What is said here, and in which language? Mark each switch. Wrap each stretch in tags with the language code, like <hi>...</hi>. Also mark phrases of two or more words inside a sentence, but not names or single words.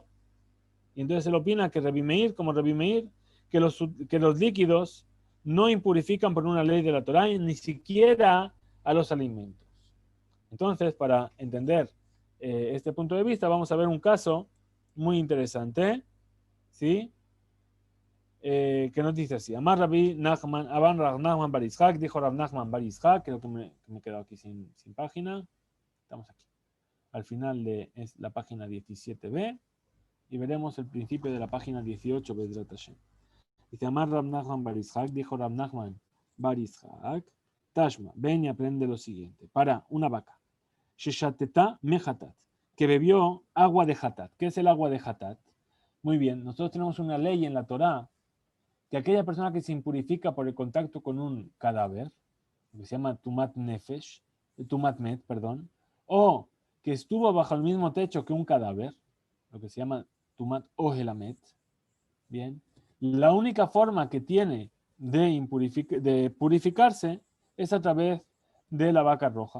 <es>Y entonces él opina que Rabbi Meir, como Rabbi Meir, que los líquidos no impurifican por una ley de la Torá, ni siquiera a los alimentos. Entonces, para entender este punto de vista, vamos a ver un caso muy interesante, ¿sí?, que nos dice así: Amar Rabbi Nachman, Aban Rav Nachman Bar Yitzhak, dijo Rav Nachman Bar Yitzhak, creo que me he quedado aquí sin página. Estamos aquí. Al final de la página 17b y veremos el principio de la página 18,</es> <he>בעזרת השם.</he> <es>Dice Amar Rav Nachman Bar Yitzhak, dijo Rav Nachman Bar Yitzhak, Tashma, ven y aprende lo siguiente. Para una vaca,</es> <he>ששתתה מחטאת,</he> <es>que bebió agua de Hatat. ¿Qué es el agua de Hatat? Muy bien, nosotros tenemos una ley en la Torá que aquella persona que se impurifica por el contacto con un cadáver, que se llama</es> <he>טומאת נפש, טומאת מת,</he> <es>perdón, o que estuvo bajo el mismo techo que un cadáver, lo que se llama</es> <he>טומאת אוהלהמת,</he> <es>bien, la única forma que tiene de purificarse es a través de la vaca roja.</es>